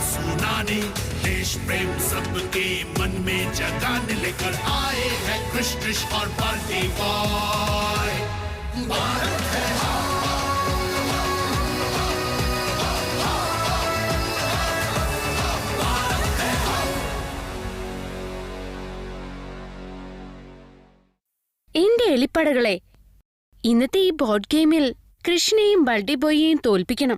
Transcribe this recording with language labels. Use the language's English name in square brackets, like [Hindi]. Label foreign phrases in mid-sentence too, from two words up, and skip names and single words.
[Hindi] गुनगुनाने, देश प्रेम सबके मन में जगाने लेकर आए हैं कृष्ण और बाल्टी बॉय। भारत है [Malayalam] എന്റെ എലിപ്പടകളെ, ഇന്നത്തെ ഈ ബോർഡ് ഗെയിമിൽ കൃഷ്ണയെയും ബൾട്ടി ബോയിയെയും തോൽപ്പിക്കണം.